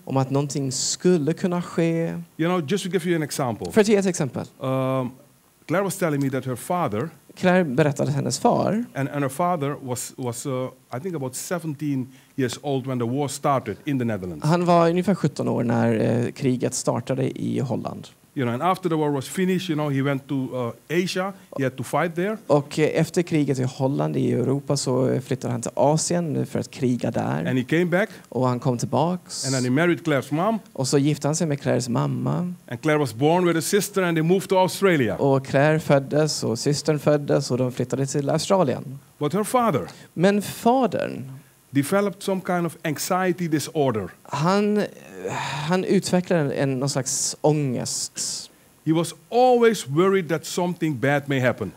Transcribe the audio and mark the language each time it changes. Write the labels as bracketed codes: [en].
[sv] Om att någonting skulle kunna ske. [en] Just to give you an example. [sv] För att ge ett exempel. [en] Claire was telling me that her father. [sv] Clair berättade att hennes far. [en] And her father was I think about 17 years old when the war started in the Netherlands. [sv] Han var ungefär 17 år när kriget startade i Holland. [en] And after the war was finished, he went to Asia. He had to fight there. [sv] Och efter kriget i Holland i Europa så flyttade han till Asien för att kriga där. [en] And he came back. [sv] Och han kom tillbaks. [en] And then he married Claire's mom. [sv] Och så gifte han sig med Clairs mamma. [en] And Claire was born with a sister and they moved to Australia. [sv] Och Clair föddes och systern föddes och de flyttade till Australien. [en] But her father. [sv] Men fadern [en] developed some kind of anxiety disorder. [sv] Han utvecklade någon slags ångest. [en] He was always worried that something bad may happen.